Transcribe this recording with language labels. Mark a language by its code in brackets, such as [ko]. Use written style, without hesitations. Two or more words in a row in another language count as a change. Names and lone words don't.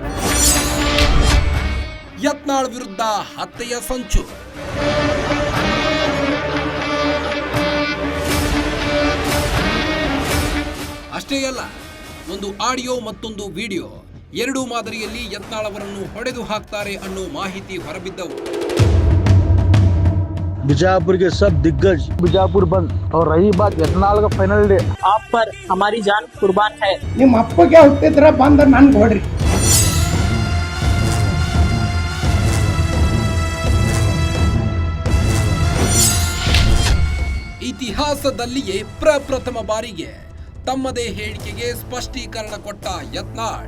[kn] ಯತ್ನಾಳ್ ವಿರುದ್ಧ ಹತ್ಯೆಯ ಸಂಚು. ಅಷ್ಟೇ ಅಲ್ಲ, ಒಂದು ಆಡಿಯೋ ಮತ್ತೊಂದು ವಿಡಿಯೋ ಎರಡೂ ಮಾದರಿಯಲ್ಲಿ ಯತ್ನಾಳ್ ಅವರನ್ನು ಹೊಡೆದು ಹಾಕ್ತಾರೆ ಅನ್ನೋ ಮಾಹಿತಿ ಹೊರಬಿದ್ದವು. [hi] बीजापुर के सब दिग्गज बीजापुर बंद और रही बात यत्नाल का [en] final day [hi] आप पर हमारी जान कुर्बान है. [kn] ನಿಮ್ಮ ಅಪ್ಪಗೆ ಹುಟ್ಟಿದ್ರ ಬಂದ ನನ್ ಕೊಡ್ರಿ. ಇತಿಹಾಸದಲ್ಲಿಯೇ ಪ್ರಪ್ರಥಮ ಬಾರಿಗೆ ತಮ್ಮದೇ ಹೇಳಿಕೆಗೆ ಸ್ಪಷ್ಟೀಕರಣ ಕೊಟ್ಟ ಯತ್ನಾಳ್.